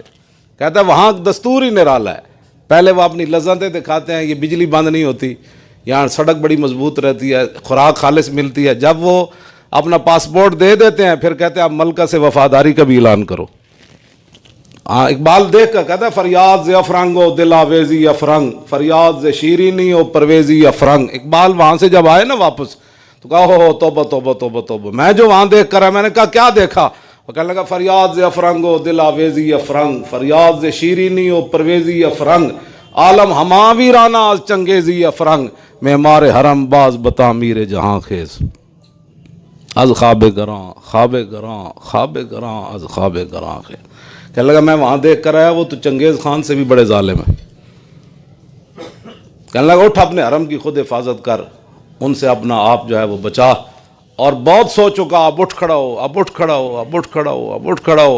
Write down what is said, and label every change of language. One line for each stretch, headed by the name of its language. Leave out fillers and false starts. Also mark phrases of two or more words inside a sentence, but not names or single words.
Urdu: کہتا ہے وہاں دستور ہی نرالا ہے. پہلے وہ اپنی لذتیں دکھاتے ہیں، یہ بجلی بند نہیں ہوتی، یہاں سڑک بڑی مضبوط رہتی ہے، خوراک خالص ملتی ہے. جب وہ اپنا پاسپورٹ دے دیتے ہیں پھر کہتے ہیں آپ ملکہ سے وفاداری کا بھی اعلان کرو. اقبال دیکھ کر کہتا ہے
Persian: فریاد ز افرنگ و دل آویزی افرنگ، فریاد ز شیرینی و پرویزی افرنگ.
Urdu: اقبال وہاں سے جب آئے نا واپس تو کہا ہو توبہ توبہ توبہ توبہ. میں جو وہاں دیکھ کر ہے، میں نے کہا کیا دیکھا؟ وہ کہنے لگا
Persian: فریاد ز افرنگ و دل آویزی افرنگ، فریاد ز شیرینی و پرویزی افرنگ، عالم ہما ویرانہ از چنگیزی افرنگ، معمار حرم باز بتعمیر جہاں خیز، از خواب گراں خواب گراں خواب گراں از خواب گراں خیز۔
Urdu: کہنے لگا میں وہاں دیکھ کر آیا، وہ تو چنگیز خان سے بھی بڑے ظالم ہیں۔ کہنے لگا اٹھ اپنے حرم کی خود حفاظت کر، ان سے اپنا آپ جو ہے وہ بچا، اور بہت سو چکا، اب اٹھ کھڑا ہو، اب اٹھ کھڑا ہو، اب اٹھ کھڑا ہو، اب اٹھ کھڑا ہو۔